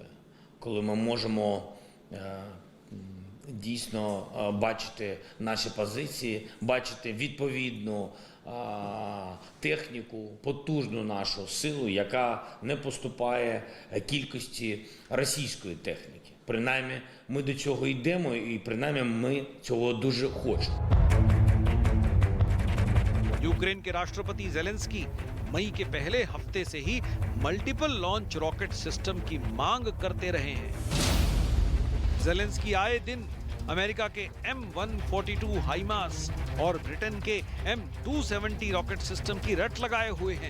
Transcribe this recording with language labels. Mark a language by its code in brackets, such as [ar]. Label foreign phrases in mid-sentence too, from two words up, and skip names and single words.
[uk] Коли ми можемо дійсно бачити наші позиції, бачити відповідну техніку, потужну нашу силу, яка не поступає кількості російської техніки. Принаймні, ми до цього йдемо і принаймні ми цього дуже хочемо. [hi] यूक्रेन के राष्ट्रपति ज़ेलेंस्की मई के पहले हफ्ते से ही [en] multiple launch rocket system [hi] की मांग करते रहे हैं। ज़ेलेंस्की आए दिन अमेरिका के M142 हाइमार्स और ब्रिटेन के M270 [en] rocket system [hi] की रट लगाए हुए हैं।